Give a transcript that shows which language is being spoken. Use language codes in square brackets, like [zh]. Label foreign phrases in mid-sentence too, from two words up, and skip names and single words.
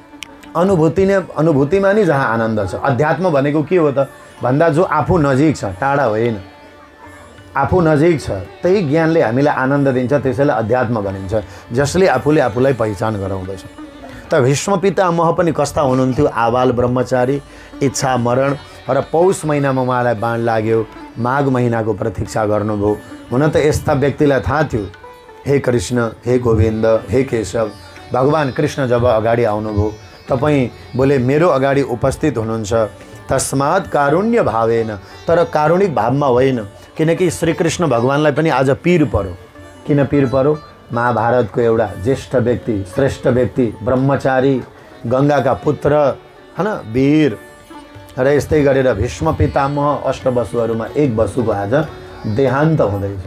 [ne] अनुभूतिमा नि जहाँ आनन्द छ। अध्यात्म भनेको के हो त भन्दा जो आफू नजिक छ, टाढा होइन, आफू नजिक छ, त्यही ज्ञानले हामीलाई आनन्द दिन्छ, त्यसैले अध्यात्म भनिन्छ, जसले आफूले आफूलाई पहिचान गराउँदछ। त भीष्म पितामह पनि कस्ता हुनुहुन्थ्यो? आबाल ब्रह्मचारी, इच्छा मरण, र पौष महिनामा उहाँलाई बाण लाग्यो, माघ महिनाको प्रतीक्षा गर्नुभयो। हुन त यस्ता व्यक्तिलाई थाहा थियो, हे कृष्ण, हे गोविन्द, हे केशव, भगवान कृष्ण जब अगाडि आउनुभयो तपाईँ बोले मेरो अगाडि उपस्थित हुनुहुन्छ, [sa] तस्मात् कारुण्य भावेन, [ne] तर कारुणिक भावमा होइन, किनकि श्रीकृष्ण भगवानलाई पनि आज पीर पर्यो। किन पीर पर्यो? महाभारतको एउटा ज्येष्ठ व्यक्ति, श्रेष्ठ व्यक्ति, ब्रह्मचारी, गङ्गाका पुत्र, होइन, वीर, र यस्तै गरेर भीष्म पितामह अष्टवसुहरूमा एक वसुको आज देहान्त हुँदैछ।